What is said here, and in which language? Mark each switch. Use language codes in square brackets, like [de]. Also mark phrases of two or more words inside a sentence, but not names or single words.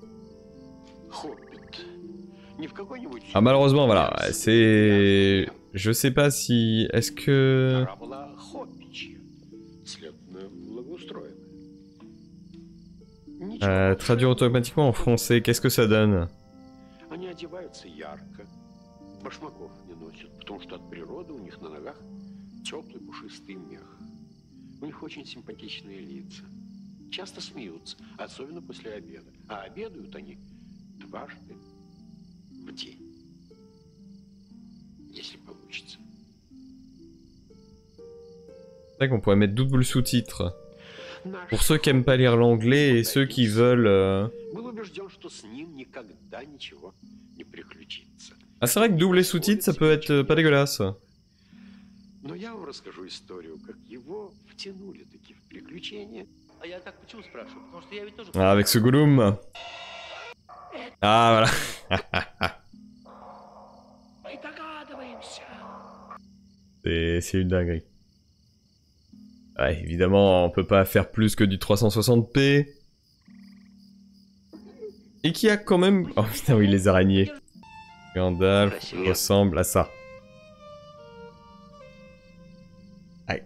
[fr] Ah malheureusement, voilà, c'est... Je sais pas si... Est-ce que... traduire automatiquement en français, qu'est-ce que ça donne? [ru] Башмаков не носят, потому что от природы у них на ногах теплый пушистый мех. У них очень симпатичные лица. Часто смеются, особенно после обеда. А обедают они дважды в день. [fr] C'est vrai qu'on pourrait mettre double sous-titres. [ru] Наш [fr] Pour ceux qui aiment pas lire l'anglais et ceux qui veulent... [ru] был убежден, что с ним никогда ничего не приключится. [fr] Ah, c'est vrai que double sous-titres, ça peut être pas dégueulasse. [ru] Но я вам расскажу историю, как его втянули таки в приключения. А я так почему спрашиваю? Потому что я ведь тоже... [fr] Ah, avec ce Gollum. Ah, voilà. [ru] Мы догадываемся. [fr] C'est une dinguerie. Ouais, évidemment, on peut pas faire plus que du 360p. Et qui a quand même... Oh putain, oui, les araignées. Gandalf ressemble à ça. Ouais.